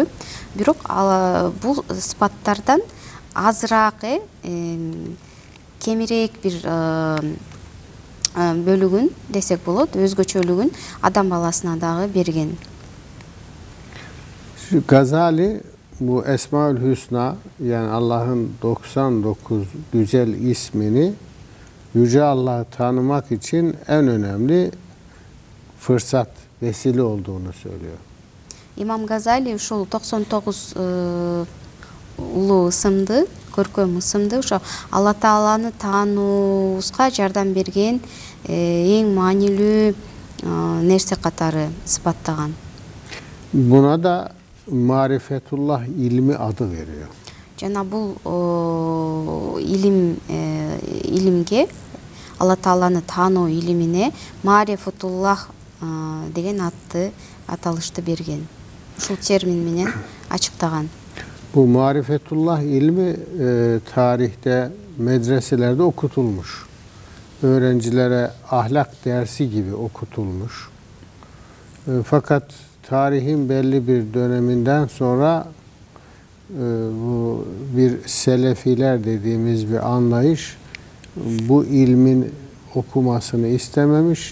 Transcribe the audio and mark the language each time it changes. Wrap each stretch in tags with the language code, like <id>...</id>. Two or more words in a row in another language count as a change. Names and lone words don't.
<ky>Бирок бул сыпаттардан азыраак, кемирээк бир бөлүгүн десек болот, өзгөчөлүгүн адам баласына дагы берген.</ky> <tr>Gazali bu Esma-ül Hüsna, yani Allah'ın 99 güzel ismini Yüce Allah'ı tanımak için en önemli fırsat, vesile olduğunu söylüyor.</tr> <ky>İmam Gazali ушул 99 улуу ысымды, көркөм ысымды ошо Allah Taala'ны таануубузга жардам берген эң маанилүү нерсе катары сыпаттаган.</ky> <tr>Buna da Marifetullah ilmi adı veriyor.</tr> <ky>Жана бул илимге, Allah Taala'ны таануу илимине Marifetullah деген аталышты берген. Ушул термин менен ачыктаган.</ky> <tr>Bu Marifetullah ilmi tarihte, medreselerde okutulmuş. Öğrencilere ahlak dersi gibi okutulmuş. Fakat tarihin belli bir döneminden sonra bu bir selefiler dediğimiz bir anlayış bu ilmin okumasını istememiş.</tr>